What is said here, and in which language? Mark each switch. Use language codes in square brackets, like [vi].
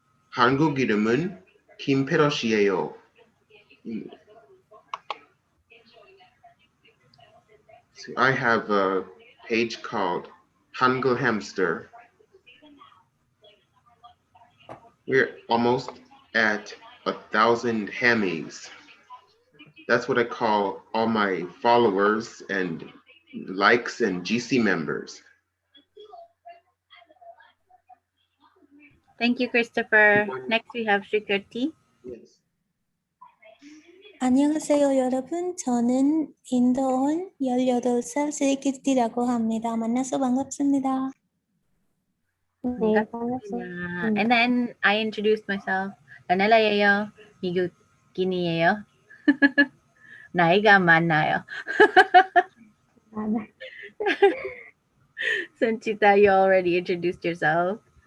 [ko] 한국 이름은 김페럿이에요. [en] So I have a page called Hangul Hamster. We're almost at 1,000 hammies. That's what I call all my followers and likes and GC members. Thank you, Christopher. Next we have Shikirti. Yes. [ko] 안녕하세요, 여러분. 저는 인도온 18살 스리키티라고 합니다. 만나서 반갑습니다. 네, 반갑습니다. [en] And then I introduced myself. Danelayeyo. [ko] 미국인이에요? 나이가 많나요? [en] Sanchita, you already introduced yourself.